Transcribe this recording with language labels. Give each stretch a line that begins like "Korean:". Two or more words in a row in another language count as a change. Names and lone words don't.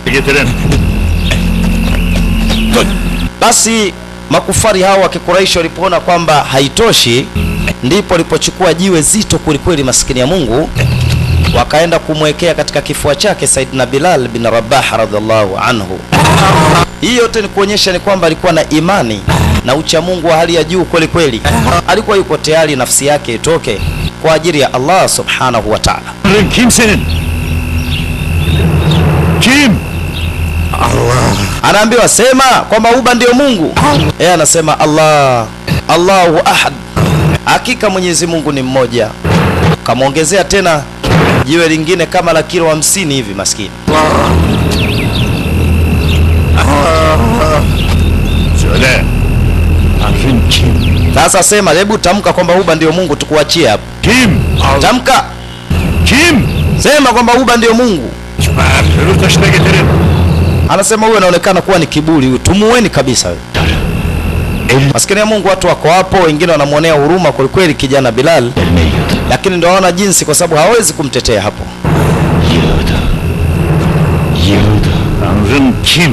Swahili: Basi makufari hao wa Kikuraishi walipoona kwamba haitoshi, ndipo walipochukua jiwe zito kweli maskini ya Mungu, wakaenda kumwekea katika kifua chake Saidina Bilal bin Rabah
Arabic: رضي الله عنه.
Swahili: Hii yote ni kuonyesha ni kwamba alikuwa na imani na ucha Mungu wa hali ya juu kweli. Alikuwa yuko tayari nafsi yake itoke kwa ajili ya Allah
Arabic: سبحانه وتعالى.
Turkish: Kim senin? Kim? Allah.
Swahili: Anaambiwa sema kwamba Huba ndio Mungu. Yeye anasema Allah,
Arabic: الله أحد,
Swahili: hakika Mwenyezi Mungu ni mmoja. Kamwongezea tena jiwe lingine kama la kilo 50 hivi maskini.
Turkish: Söyle. Tanrın kim?
Swahili: Sasa sema, hebu tamka kwamba Huba ndio Mungu, tukuachie hapo.
Turkish: Kim?
Swahili: Tamka.
Turkish: Kim?
Swahili: Sema kwamba Huba ndio Mungu.
Turkish: Öbür taşına getirin.
Swahili: Anasema huyu anaonekana kuwa ni kiburi huyu, tumuweni kabisa huyu. Maskini ya Mungu, watu wako hapo, wengine wanamuonea huruma kwa kweli kijana Bilal, lakini ndio hawana jinsi kwa sababu hawezi kumtetea hapo.
Turkish: Tanrın kim?